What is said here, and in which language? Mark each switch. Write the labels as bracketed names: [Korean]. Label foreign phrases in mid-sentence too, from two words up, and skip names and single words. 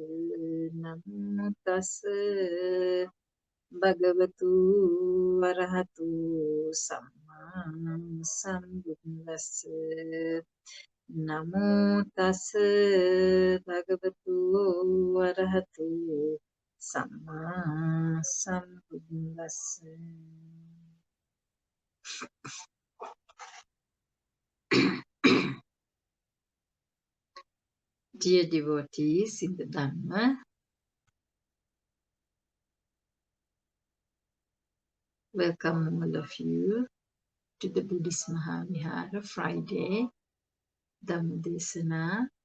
[Pali] Namo tassa bhagavato arahato samma sambuddhassa. Namo tassa bhagavato arahato samma sambuddhassa. [English] Dear devotees in the Dhamma, welcome all of you to the Buddhist Mahavihara Friday Dhamma Desana.